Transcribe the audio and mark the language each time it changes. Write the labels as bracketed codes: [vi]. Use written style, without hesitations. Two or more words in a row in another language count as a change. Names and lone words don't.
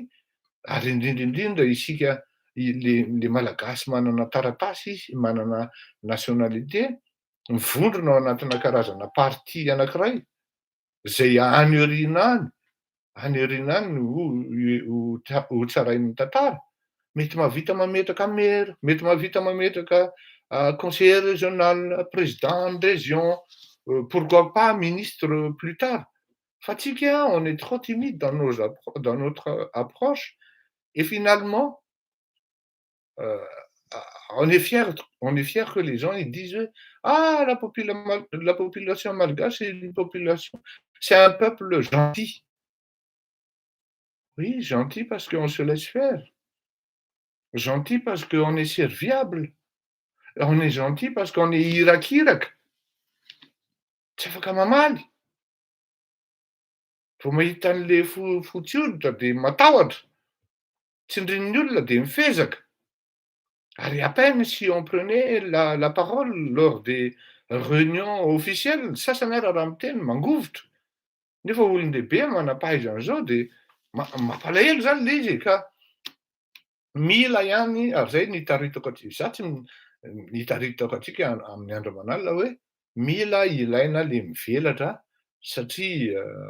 [mg] ary indrindra isika le malagasy manana taratasy izy, manana nationalité, mivondrona ao anatina karazana parti anankiray zay any aoriana any ho tsarain'ny tantara, mety mahavita mametraka maire, mety mahavita mametraka [fr] conseiller régional, président de région, pourquoi pas ministre plus tard. [mg] Fa tsika [fr] on est trop timide dans notre approche et finalement on est fier que les gens ils disent ah la population malgache c'est un peuple gentil. Oui, gentil parce qu'on se laisse faire. Gentil parce qu'on est serviable. On est gentil parce qu'on est irak. [mg] Tsy afaka mamaly. Vao mahita an'le fotsy hoditra de matahotra. Tsindrin'ny olona de mifezaka. [fr] Ary à peine si on prenait la parole lors des réunions officielles, [mg] sasany ary raha miteny mangovotra. Nefa olon-dehibe manam-pahaizan'zao de mampalahelo zany le izy ka mila ihany ary zay nitaritako za tsy nitaritako atsika amin'ny andro aman'alina hoe mila ilaina le mivelatra satria